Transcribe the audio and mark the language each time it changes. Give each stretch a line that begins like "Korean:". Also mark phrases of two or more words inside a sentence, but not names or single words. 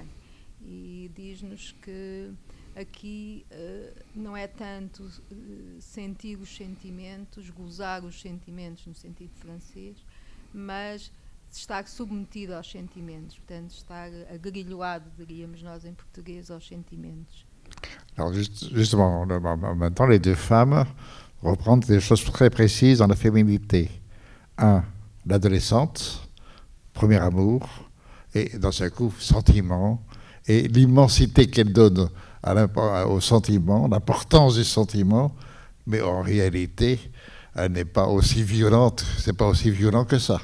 Portuguese: E diz-nos que aqui não é tanto sentir os sentimentos, gozar os sentimentos no sentido francês, mas estar submetido aos sentimentos, portanto estar agrilhoado, diríamos nós em português, aos sentimentos.
French: Alors justement, en même temps, les 2 femmes reprennent des choses très précises dans la féminité. L'adolescente, premier amour, et d'un seul coup, sentiment, et l'immensité qu'elle donne au sentiment, l'importance du sentiment, mais en réalité, elle n'est pas aussi violente, c'est pas aussi violent que ça.